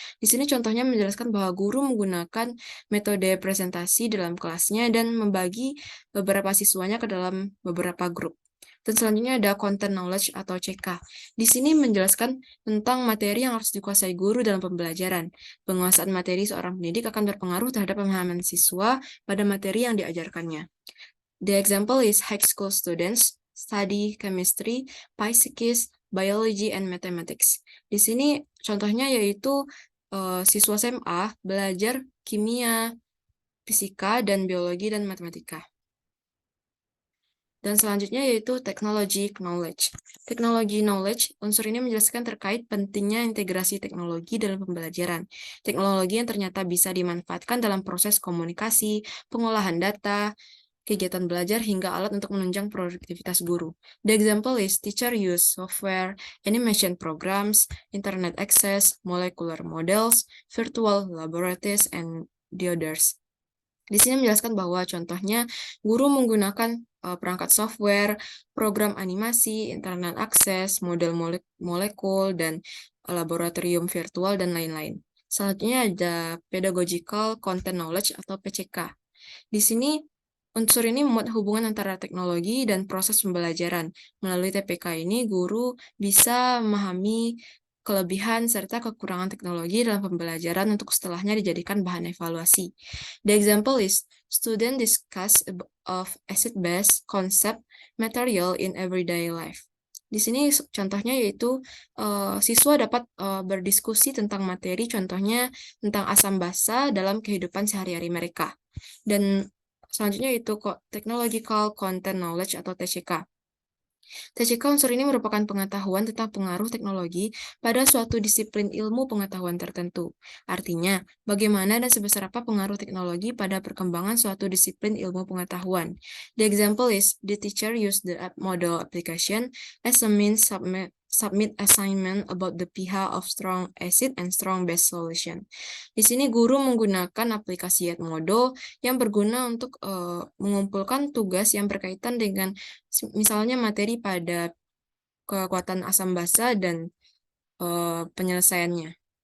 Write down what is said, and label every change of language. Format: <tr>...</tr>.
<id>Di sini contohnya menjelaskan bahwa guru menggunakan metode presentasi dalam kelasnya dan membagi beberapa siswanya ke dalam beberapa grup. Dan selanjutnya ada content knowledge atau CK. Di sini menjelaskan tentang materi yang harus dikuasai guru dalam pembelajaran. Penguasaan materi seorang pendidik akan berpengaruh terhadap pemahaman siswa pada materi yang diajarkannya.</id> <en>The example is high school students study chemistry, physics, biology, and mathematics.</en> <id>Di sini contohnya yaitu siswa SMA belajar kimia, fisika, dan biologi dan matematika. Dan selanjutnya yaitu technology knowledge. Teknologi knowledge, unsur ini menjelaskan terkait pentingnya integrasi teknologi dalam pembelajaran. Teknologi yang ternyata bisa dimanfaatkan dalam proses komunikasi, pengolahan data, kegiatan belajar, hingga alat untuk menunjang produktivitas guru.</id> <en>The example is teacher use software, animation programs, internet access, molecular models, virtual laboratories, and the others.</en> <id>Di sini menjelaskan bahwa contohnya guru menggunakan perangkat software, program animasi, internet akses, model molekul, dan laboratorium virtual, dan lain-lain. Selanjutnya ada pedagogical content knowledge atau PCK. Di sini unsur ini memuat hubungan antara teknologi dan proses pembelajaran. Melalui TPK ini, guru bisa memahami kelebihan serta kekurangan teknologi dalam pembelajaran untuk setelahnya dijadikan bahan evaluasi.</id> <en>The example is student discuss of acid-base concept material in everyday life.</en> <id>Di sini contohnya yaitu siswa dapat berdiskusi tentang materi, contohnya tentang asam basa dalam kehidupan sehari-hari mereka. Dan selanjutnya itu technological content knowledge atau TCK. TCK unsur ini merupakan pengetahuan tentang pengaruh teknologi pada suatu disiplin ilmu pengetahuan tertentu. Artinya, bagaimana dan sebesar apa pengaruh teknologi pada perkembangan suatu disiplin ilmu pengetahuan.</id> <en>The example is, the teacher used the app model application as a means submit assignment about the pH of strong acid and strong base solution.</en> <id>Di sini guru menggunakan aplikasi Edmodo yang berguna untuk mengumpulkan tugas yang berkaitan dengan misalnya materi pada kekuatan asam basa dan penyelesaiannya.</id>